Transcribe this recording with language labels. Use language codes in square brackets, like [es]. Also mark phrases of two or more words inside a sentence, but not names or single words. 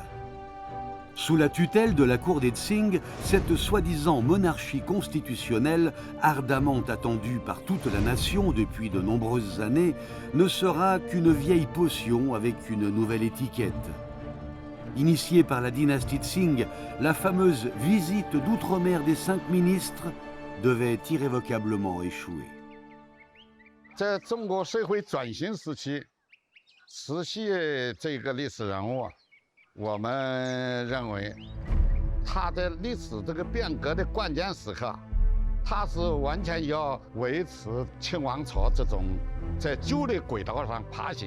[fr] Sous la tutelle de la cour des Tsing, cette soi-disant monarchie constitutionnelle, ardemment attendue par toute la nation depuis de nombreuses années, ne sera qu'une vieille potion avec une nouvelle étiquette. Initiée par la dynastie Tsing, la fameuse visite d'outre-mer des 5 ministres devait irrévocablement échouer. [zh] 在中国社会转型时期，慈禧这个历史人物，我们认为他的历史这个变革的关键时刻，他是完全要维持清王朝这种在旧的轨道上爬行。